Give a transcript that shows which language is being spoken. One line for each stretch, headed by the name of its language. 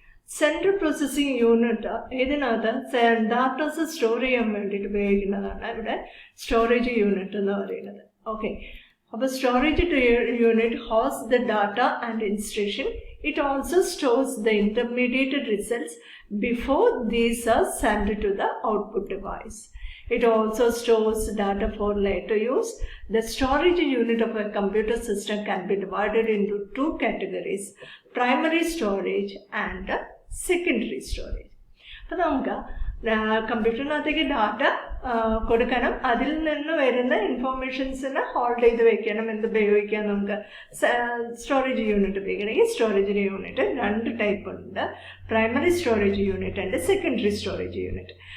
Malayalam: Central processing unit ഇതിനകത്ത് datas store ചെയ്യാൻ വേണ്ടിയിട്ട് ഉപയോഗിക്കുന്നതാണ് ഇവിടെ സ്റ്റോറേജ് യൂണിറ്റ് എന്ന് പറയുന്നത്. ഓക്കെ, അപ്പോൾ storage unit
English: hosts the data and instruction. It also stores the intermediate results before these are sent to the output device. It also stores data for later use. The storage unit of a computer system can be divided into two categories, primary storage and secondary storage.
Malayalam: അപ്പോൾ നമുക്ക് കമ്പ്യൂട്ടറിനകത്തേക്ക് data കൊടുക്കണം, അതിൽ നിന്ന് വരുന്ന ഇൻഫോർമേഷൻസിനെ hold ചെയ്ത് വെക്കണം. എന്ത് ഉപയോഗിക്കാം, നമുക്ക് സ്റ്റോറേജ് യൂണിറ്റ് ഉപയോഗിക്കണം. ഈ സ്റ്റോറേജ് യൂണിറ്റ് രണ്ട് ടൈപ്പ് ഉണ്ട്, primary storage unit and secondary storage unit.